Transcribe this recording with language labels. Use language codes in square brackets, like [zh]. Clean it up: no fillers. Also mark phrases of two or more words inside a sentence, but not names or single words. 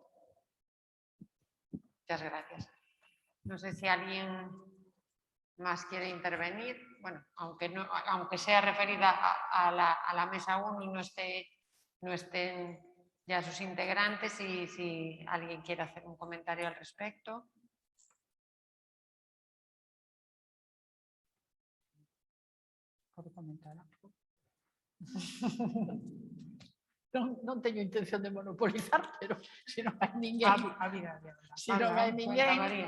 [es] Muchas gracias. No sé si alguien más quiere intervenir. Bueno, aunque sea referida a la mesa 1 y no estén ya sus integrantes, y si alguien quiere hacer un comentario al respecto. [gl] Pode comentar algo? Non teño intención de monopolizar, pero se non hai ninguén... Se non hai ninguén...